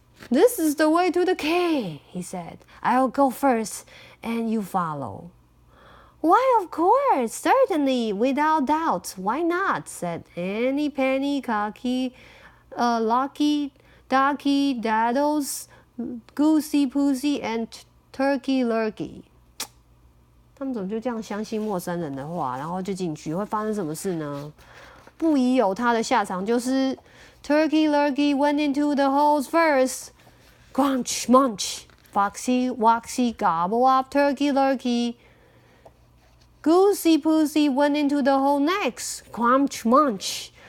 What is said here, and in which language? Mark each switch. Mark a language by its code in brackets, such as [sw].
[en] This is the way to the king, he said. I'll go first, and you follow. Why, of course, certainly, without doubt. Why not? said Henny Penny, Cocky Locky, Ducky Doddles, Goosey Poosey, and Turkey Lurkey. [zh] 他们怎么就这样相信陌生人的话，然后就进去？会发生什么事呢？不疑有他的下场就是 [en] Turkey Lurkey went into the holes first. Crunch, munch. Foxy Woxy gobble up Turkey Lurkey. Goosey Poosey went into the hole next. Crunch, munch.